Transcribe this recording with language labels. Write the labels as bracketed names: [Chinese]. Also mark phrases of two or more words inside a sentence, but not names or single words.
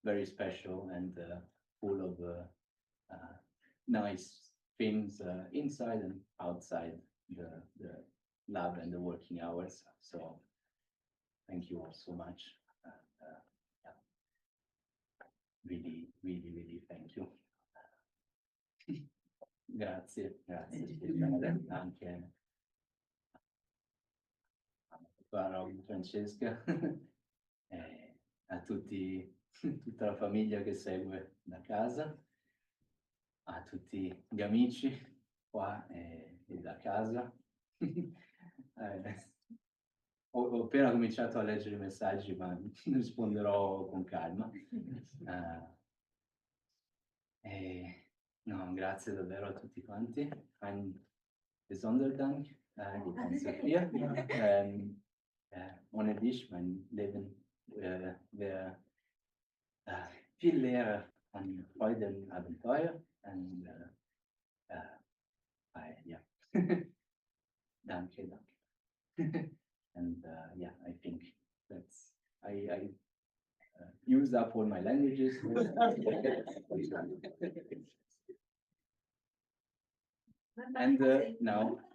[English] very special and full of nice things inside and outside the lab and the working hours. So thank you all so much. Yeah. Really, really, really thank you. [Italian] Grazie, grazie Stefano, anche a Francesca, a tutti, tutta la famiglia che segue da casa, a tutti gli amici qua e da casa. Ho appena cominciato a leggere i messaggi, ma risponderò con calma. No, grazie davvero a tutti quanti. [German] Ein besonderer Dank, die ganze Sophia. Ohne dich, mein Leben wäre viel leerer an Freude und Abenteuer. [English] And yeah, [German] danke, danke. [English] And yeah, I think that's I used up all my languages. And now.